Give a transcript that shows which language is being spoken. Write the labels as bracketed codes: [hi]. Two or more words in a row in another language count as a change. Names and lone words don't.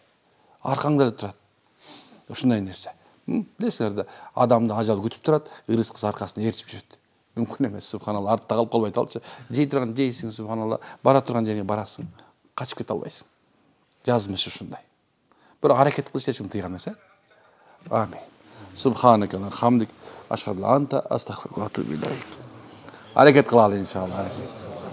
[ky] Аркаңда эле турат. Ушундай нерсе. Билесиңер да, адамды ажал күтүп турат, ырыскысы аркасына ээрчип жүрөт. Мүмкүн эмес, субханалла, артта калып калбай калчы. Жей турган жейсиң, субханалла, бара турган жериңе барасың. Качып кете албайсың. Жазмыш ушундай. Бирок аракет кылыш эч ким тыйган эмес, Амин. [ar] سبحانك وبحمدك أشهد أنت أستغفرك وأتوب إليك. [ky] Аракет кылалы иншалла.